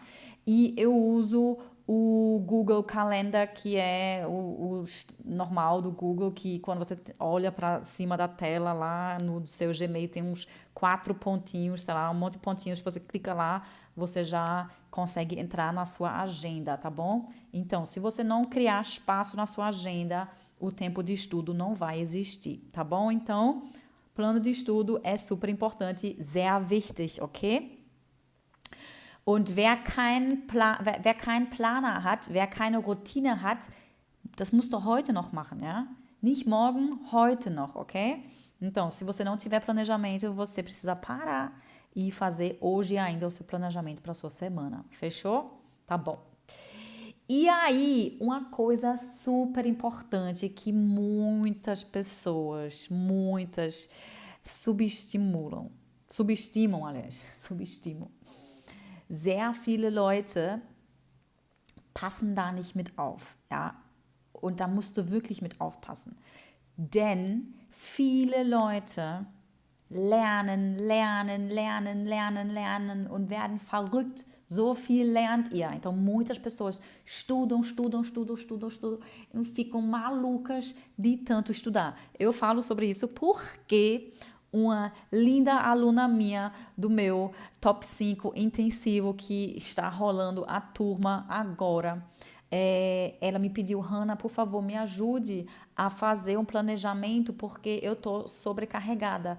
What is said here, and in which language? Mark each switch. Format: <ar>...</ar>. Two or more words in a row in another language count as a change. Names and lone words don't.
<pt>E eu uso o Google Calendar, que é o normal do Google, que quando você olha para cima da tela lá no seu Gmail tem uns 4 pontinhos, sei lá, um monte de pontinhos. Se você clica lá, você já consegue entrar na sua agenda, tá bom? Então, se você não criar espaço na sua agenda, o tempo de estudo não vai existir, tá bom? Então, plano de estudo é super importante,</pt> <de>sehr wichtig, ok? Und wer keinen Planer hat, wer keine Routine hat, das musst du heute noch machen, ja? Nicht morgen, heute noch, ok?</de> <pt>Então, se você não tiver planejamento, você precisa parar e fazer hoje ainda o seu planejamento para a sua semana. Fechou? Tá bom. E aí, uma coisa super importante que muitas pessoas, subestimam, subestimam.</pt> <de>Sehr viele Leute passen da nicht mit auf, ja. Und da musst du wirklich mit aufpassen. Denn viele Leute lernen und werden verrückt. So viel lernt ihr.</de> <pt>Então, muitas pessoas estudam e ficam malucas de tanto estudar. Eu falo sobre isso porque uma linda aluna minha do meu top 5 intensivo que está rolando a turma agora, ela me pediu, Hannah, por favor, me ajude a fazer um planejamento porque eu tô sobrecarregada.</pt>